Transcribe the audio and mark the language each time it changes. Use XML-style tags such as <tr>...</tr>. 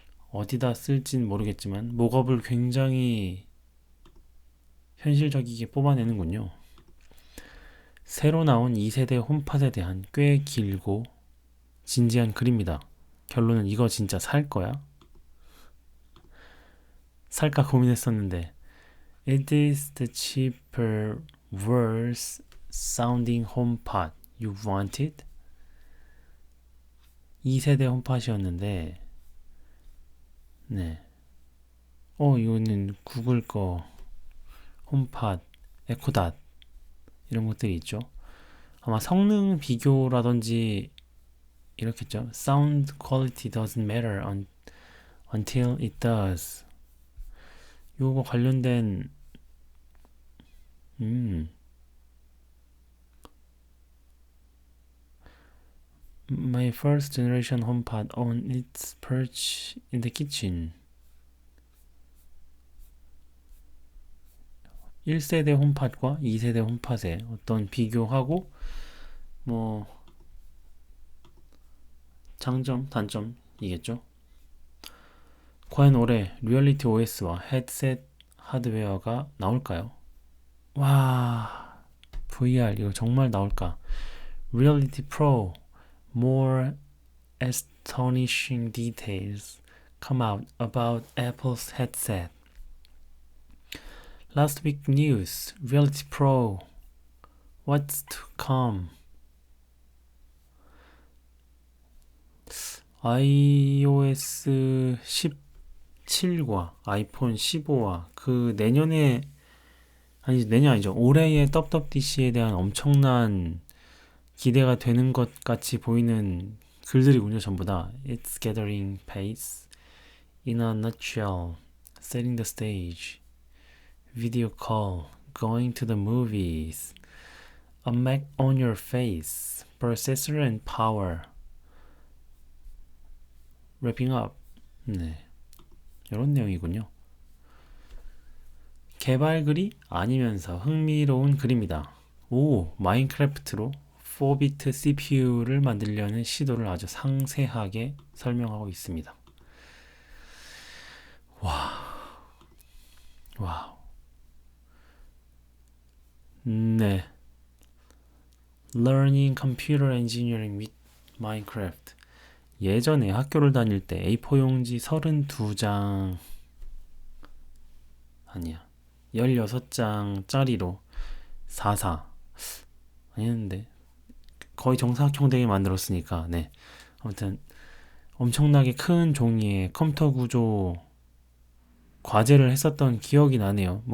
<ko>어디다 쓸진 모르겠지만, 목업을 굉장히 현실적이게 뽑아내는군요. 새로 나온 2세대 홈팟에 대한 꽤 길고 진지한 글입니다. 결론은 이거 진짜 살 거야? 살까 고민했었는데</ko> <en>It is the cheaper, worse sounding HomePod you wanted?</en> <ko>2세대 홈팟이었는데 네. 이거는 구글 거 홈팟, 에코닷 이런 것들이 있죠. 아마 성능 비교라든지 이렇겠죠.</ko> <en>Sound quality doesn't matter until it does.</en> <ko>요거 관련된</ko> <en>My first generation HomePod on its perch in the kitchen.</en> <ko>1세대 홈팟과 2세대 홈팟의 어떤 비교하고 뭐 장점, 단점이겠죠. 과연 올해 리얼리티 OS와 헤드셋 하드웨어가 나올까요? 와, VR 이거 정말 나올까?</ko> <en>Reality Pro, more astonishing details come out about Apple's headset. Last week news, Reality Pro, what's to come?</en> <ko>iOS 17과 아이폰 15와 그 내년에 내년 아니죠. 올해의 WWDC에 대한 엄청난 기대가 되는 것 같이 보이는 글들이군요. 전부 다</ko> <en>It's gathering pace. In a nutshell, setting the stage. Video call. Going to the movies. A Mac on your face. Processor and power. Wrapping up.</en> <ko>네, 이런 내용이군요. 개발글이 아니면서 흥미로운 글입니다. 오, 마인크래프트로 4비트 CPU를 만들려는 시도를 아주 상세하게 설명하고 있습니다. 와우. 네.</ko> <en>Learning Computer Engineering with Minecraft.</en> <ko>예전에 학교를 다닐 때 A4 용지 32장 아니야 16장짜리로 44 아니었는데 거의 정사각형 되게 만들었으니까 네, 아무튼 엄청나게 큰 종이의 컴퓨터 구조 과제를 했었던 기억이 나네요.</ko>